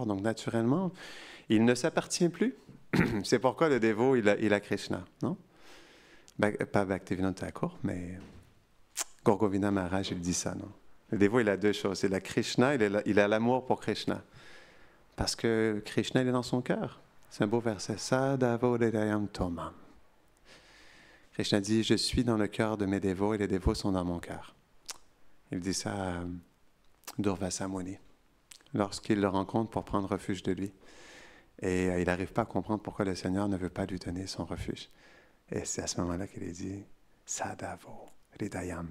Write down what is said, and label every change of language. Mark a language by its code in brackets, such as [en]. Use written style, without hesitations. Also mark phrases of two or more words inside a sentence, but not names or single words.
[fr] Donc, naturellement, il ne s'appartient plus. C'est pourquoi le dévot, il a Krishna, non? Pas Bhaktivinoda Thakur, mais Gaur Govinda Maharaj, il dit ça, non? Le dévot, il a deux choses. Il a Krishna, il a l'amour pour Krishna. Parce que Krishna, il est dans son cœur. C'est un beau verset. [sa] Sadavoridayam tomam. [fr] Krishna dit, je suis dans le cœur de mes dévots et les dévots sont dans mon cœur. Il dit ça à Durvasa Muni, lorsqu'il le rencontre pour prendre refuge de lui. Et il n'arrive pas à comprendre pourquoi le Seigneur ne veut pas lui donner son refuge. Et c'est à ce moment-là qu'il est dit [sa] Sadavo, Ridayam.